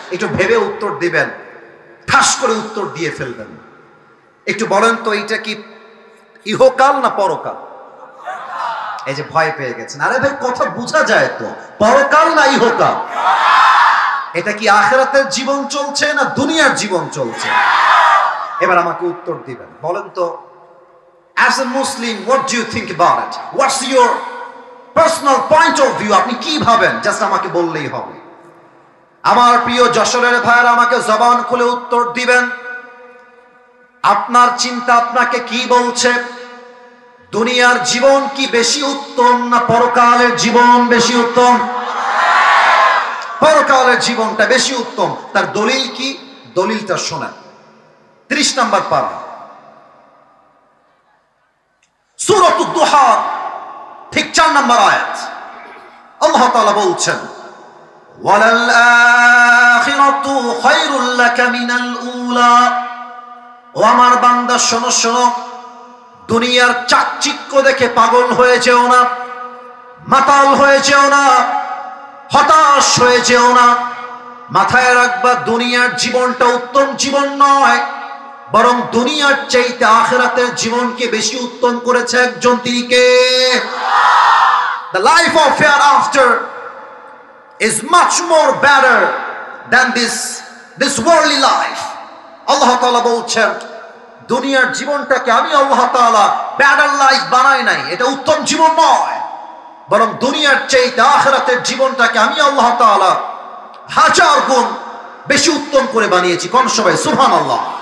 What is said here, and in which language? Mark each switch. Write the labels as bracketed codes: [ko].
[bn] একটু ভেবে উত্তর দিবেন, ঠাস করে উত্তর দিয়ে ফেলবেন। একটু বলেন তো, এটা কি ইহকাল না পরকাল? এই যে ভয় পেয়ে গেছেন, আরে ভাই কথা বোঝা যায় তো, পরকাল না ইহকাল? এটা কি আখিরাতের জীবন চলছে না দুনিয়ার জীবন চলছে? এবার আমাকে উত্তর দিবেন। বলেন তো, [en] as a Muslim, what do you think about it? What's your personal point of view? [bn] আপনি কি ভাবেন? জাস্ট আমাকে বললেই হবে। আমার প্রিয় যশোরের ভাইরা, আমাকে জবান খুলে উত্তর দিবেন। আপনার চিন্তা আপনাকে কি বলছে? দুনিয়ার জীবন কি বেশি উত্তম না পরকালের জীবন বেশি উত্তম? পরকালের জীবনটা বেশি উত্তম। তার দলিল কি? দলিলটা শোনেন। 30 নম্বর পারা, সূরাতুদ দুহা, ঠিক 4 নম্বর আয়াত। আল্লাহ তাআলা বলছেন, [ar] ওয়ালাল আখিরাতু খায়রুল লাকা মিনাল উলা। [bn] ও আমার বান্দা, শোনো শোনো, দুনিয়ার চাকচিক্য দেখে পাগল হয়ে যেও না, মাতাল হয়ে যেও না, হতাশ হয়ে যেও না। মাথায় রাখবা, দুনিয়ার জীবনটা উত্তম জীবন নয়, বরং দুনিয়ার চাইতে আখিরাতের জীবনকে বেশি উত্তম করেছে একজন, তিনি কে? [en] The life of hereafter is much more better than this worldly life. [bn] আল্লাহ তাআলা বলছেন, দুনিয়ার জীবনটাকে আমি আল্লাহ তাআলা বেটার লাইফ বানাই নাই, এটা উত্তম জীবন নয়, বরং দুনিয়ার চাইতে আখিরাতের জীবনটাকে আমি আল্লাহ তাআলা 1000 গুণ বেশি উত্তম করে বানিয়েছি। কোন সবাই সুবহানাল্লাহ।